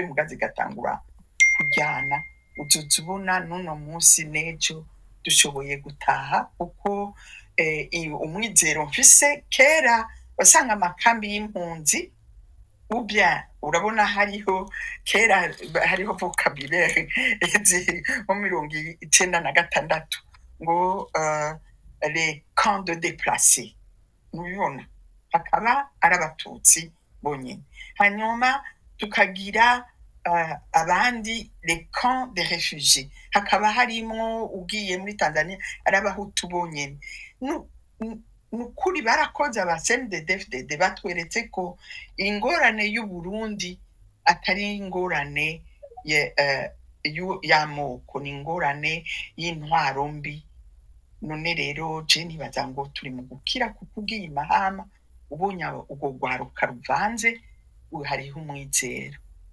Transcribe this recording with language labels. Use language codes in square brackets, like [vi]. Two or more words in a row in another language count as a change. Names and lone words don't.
[rn] muga zigatangura kujyana uzoza ubona n'uno munsi n'ejo dushoboye gutaha kuko umwizero mfise kera wasanga amakambi y'impunzi urabona kera hariho vocabulaire mu 1996 ngo les [fr] camps de déplacés [rn] mubibona akaba ari abatutsi bonyine hanyuma tukagira abandi [fr] les camps de réfugiés [rn] hakaba harimwo ugiye muri Tanzania ari abahutu bonyine nukuri barakoze aba CNDD-FDD batweretse ko ingorane y'u Burundi atari ingorane y'amoko ni ingorane y'intwaro mbi none rero je nibaza ngo turi mu gukira kuko ugiye imahama ubonye ubwo rwaruka ruvanze hariho umwizero